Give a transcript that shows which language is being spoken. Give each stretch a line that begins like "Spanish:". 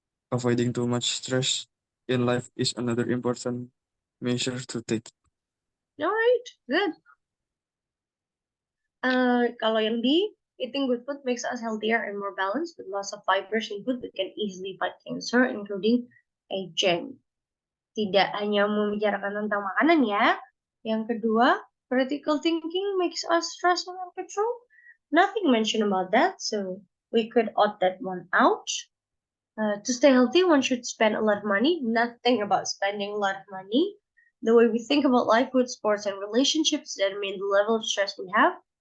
English: Avoiding too much stress in life is another important measure to take. All right, good.
Indonesian: Kalau yang
English: B, eating good food makes us healthier and more balanced. With lots of fibers in food, we can easily fight cancer, including aging.
Indonesian: Tidak hanya membicarakan tentang makanan ya.
English: Yang kedua, critical thinking makes us stress and control. Nothing mentioned about that, so we could opt that one out. To stay healthy, one should spend a lot of money. Nothing about spending a lot of money. The way we think about life, with sports, and relationships determine the level of stress we have.